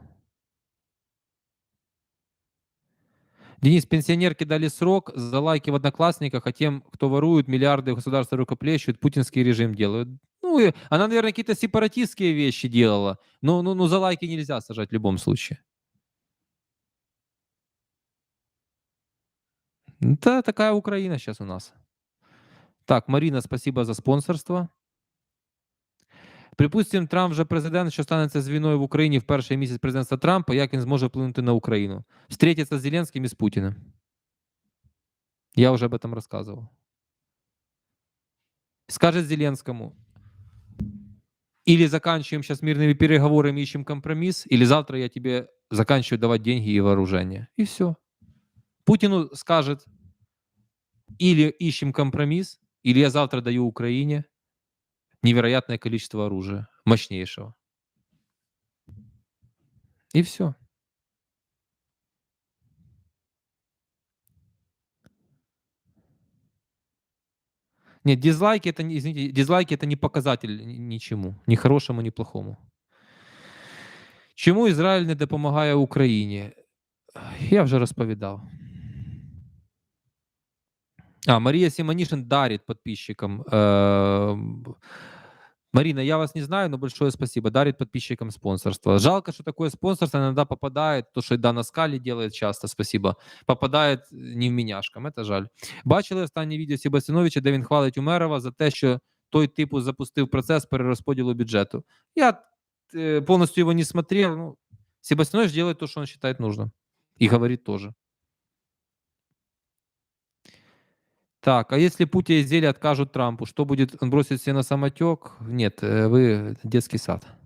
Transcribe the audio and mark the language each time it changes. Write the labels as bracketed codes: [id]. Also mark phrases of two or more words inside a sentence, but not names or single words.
[ru] Денис, пенсионерке дали срок за лайки в Одноклассниках, а тем, кто ворует миллиарды, государства рукоплещут, путинский режим делают. Ну, и она, наверное, какие-то сепаратистские вещи делала. Но за лайки нельзя сажать в любом случае. Это такая Украина сейчас у нас. Так, Марина, спасибо за спонсорство. [uk] Припустимо, Трамп вже президент, що станеться з війною в Україні в перший місяць президентства Трампа, як він зможе вплинути на Україну? Встретиться з Зеленським і з Путіним. [ru] Я уже об этом рассказывал. Скажет Зеленскому, или заканчиваем сейчас мирными переговорами, ищем компромисс, или завтра я тебе заканчиваю давать деньги и вооружение. И все. Путину скажет, или ищем компромисс, или я завтра даю Украине невероятное количество оружия, мощнейшего. И все. Нет, дизлайки это, извините, дизлайки это не показатель ничему, ни хорошему, ни плохому. [uk] Чому Ізраїль не допомагає Україні? Я вже розповідав. [ru] Мария Симонишин дарит подписчикам. Марина, я вас не знаю, но большое спасибо. Дарит подписчикам спонсорство. Жалко, что такое спонсорство иногда попадает, то, что и Дана Скали делает часто, спасибо, попадает невміняшкам, это жаль. [uk] Бачили останнє відео Себастьяновича, де він хвалить Умерова за те, що той типу запустив процес перерозподілу бюджету. [ru] Я полностью его не смотрел. Ну, Себастьянович делает то, что он считает нужным. И говорит тоже. Так, а если Путин и зелье откажут Трампу, что будет? Он бросит все на самотек? Нет, вы детский сад.